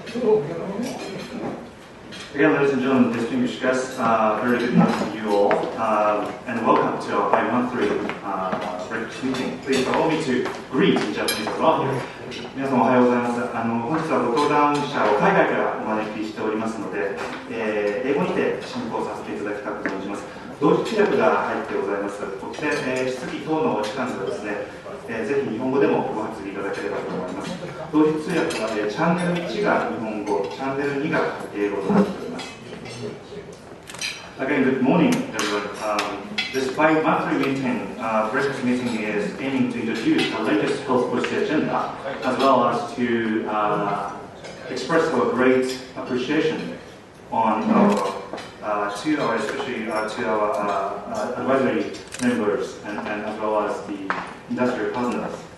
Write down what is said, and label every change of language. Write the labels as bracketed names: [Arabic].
[English] Again, ladies and gentlemen, distinguished guests, very good morning to you all, and welcome to our bi-monthly breakfast meeting. Please allow me to greet in Japanese as well. [Japanese] 皆様おはようございます。本日はご登壇者を海外からお招きしておりますので、英語にて進行させていただきたく存じます。同時通訳が入ってございます。そして、質疑等のお時間ではですね、ぜひ日本語でもご発議いただければと思います。同時通訳は、チャンネル1が日本語、チャンネル2が英語となっております。 [English] Again, good morning, everyone. This bi-monthly meeting, breakfast meeting is aiming to introduce the latest health policy agenda, as well as to express our great appreciation on especially to our advisory members and as well as the industry partners.